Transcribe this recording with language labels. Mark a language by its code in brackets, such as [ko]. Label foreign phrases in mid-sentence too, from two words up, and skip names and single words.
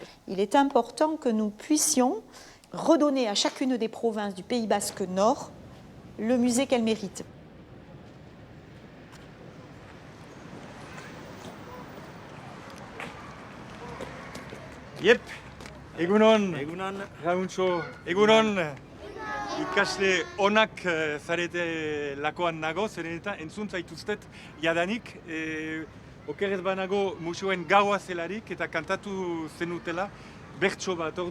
[fr] Il est important que nous puissions redonner à chacune des provinces du Pays basque Nord le musée qu'elle mérite. [eu] Yep, egunon, Rauntxo, egunon. Ikasle onak zarete lakoan nago, zeren eta entzun zaituztet jadanik, okerrez banago museoen gaua zelarik eta kantatu zenutela bertso bat.